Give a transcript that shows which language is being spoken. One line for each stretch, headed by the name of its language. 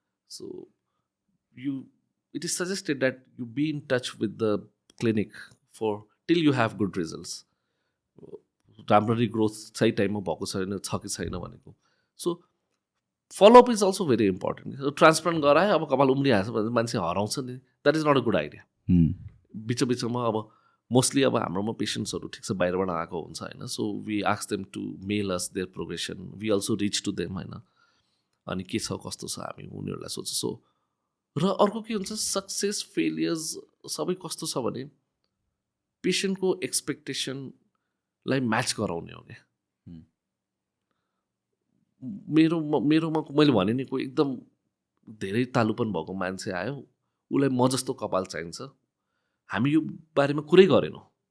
English: So it is suggested that you be in touch with the clinic for till you have good results.
Nepali: राम्ररी growth सही टाइममा भएको छ कि छैन भनेको। So
English: Follow up is also very important.
Nepali: Transplant गरायो अब कपाल उम्रिहाल्छ भने मान्छे हराउँछ नि,
English: That is not a good idea.
Nepali: बिचमा अब मोस्टली अब हाम्रोमा पेसेन्ट्सहरू ठिक छ बाहिरबाट आएको हुन्छ होइन.
English: So we ask them to mail us their progression, we also reach to them होइन.
Nepali: अनि के छ कस्तो छ हामी उनीहरूलाई सोध्छ. सो र अर्को के हुन्छ, सक्सेस फेलियर्स सबै कस्तो छ भने पेसेन्टको एक्सपेक्टेसनलाई म्याच गराउने हो क्या. मेरोमा मैले भने नि कोही एकदम धेरै तालुपन भएको मान्छे आयो, उसलाई म जस्तो कपाल चाहिन्छ, हामी यो बारेमा कुरै गरेनौँ.